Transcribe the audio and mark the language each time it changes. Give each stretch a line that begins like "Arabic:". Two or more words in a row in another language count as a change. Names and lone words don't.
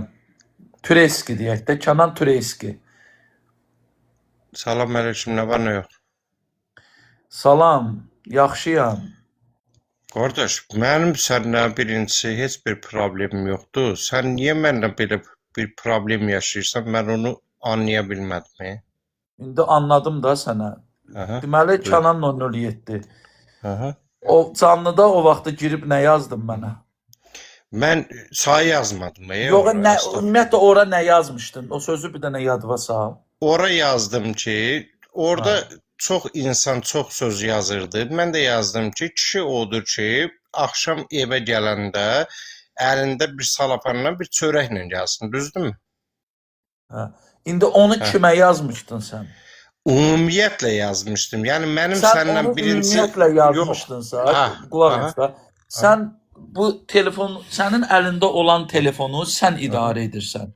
Azerbaijani: Türeski deyək də. Kenan Türeski.
Turkish: Salam aleyküm, ne var ne yok?
Azerbaijani: Salam. Yaxşıyam.
Turkish: Kardeş, benim seninle birincisi heç bir problemim yoktu. Sen niye benimle böyle bir problem yaşayırsan ben onu anlayabilmedim.
Azerbaijani: İndi anladım da sənə. Aha, Deməli buyur. Kenan 007. Aha. O canlıda o vaxtı girib nə yazdın mənə?
Turkish: Ben sayı yazmadım.
Azerbaijani: Yox, Oraya, ümumiyyətlə ora nə yazmışdın? O sözü bir dənə yadıma sal.
Turkish: oraya yazdım ki, orada çok insan çok söz yazırdı. Ben de yazdım ki, kişi odur ki, akşam eve
Azerbaijani: gələndə əlində bir salapanla bir çörəklə gəlsin, düzdürmü? Hə. İndi onu Hə. kimə yazmışdın sən? Ümumiyyətlə yazmışdım. Yəni mənim Sən səndən onu birincisi ümumiyyətlə yazmışdınsa, Ha, qulaq aha. as da. Sən bu telefon, sənin əlində olan telefonu sən idarə edirsən.